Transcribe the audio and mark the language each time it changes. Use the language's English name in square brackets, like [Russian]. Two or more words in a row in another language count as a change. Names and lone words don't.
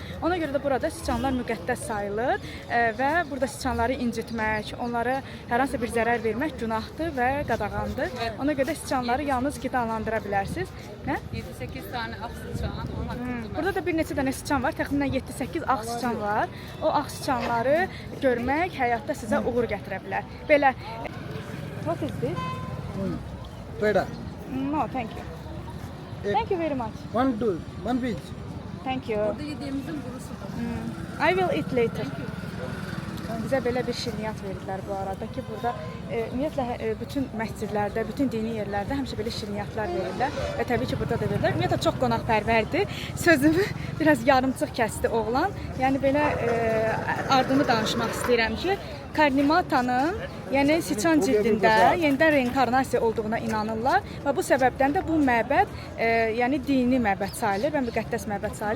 [Azerbaijani] Ona görə də burada siçanlar müqəddəs sayılır və burada siçanları incitmək, onlara hər hansı bir zərər vermək günahdır və qadağandır. Ona görə də siçanları yalnız qidalandıra bilərsiniz. Nə? 7-8 tane ağ siçan. Burada da bir neçə dənə siçan var. Təxminən 7-8 ağ siçan var. O ağ siçanları görmək həyatda sizə uğur gətirə bilər. Belə. [English] What is this? [Hindi] Peda. [English] No, thank you. Thank you very much. One piece. Thank you. Burada yediğimizin burusudur. I will eat later. [Azerbaijani] Bizə belə bir şirniyyat verdilər bu arada ki, burada ümumiyyətlə bütün məscidlərdə, bütün dini yerlərdə həmişə belə şirniyyatlar verirlər və təbii ki, burada da verirlər. Ümumiyyətlə çox qonaqpərvərdir. Sözümü biraz yarımçıq kəsdi oğlan. Yəni belə ardını danışmaq istəyirəm ki, Karnimatanın, yəni siçan cildində yenidən reinkarnasiya olduğuna inanırlar və bu səbəbdən də bu məbəd, yəni dini məbəd sayılır və müqəddəs məbəd sayılır.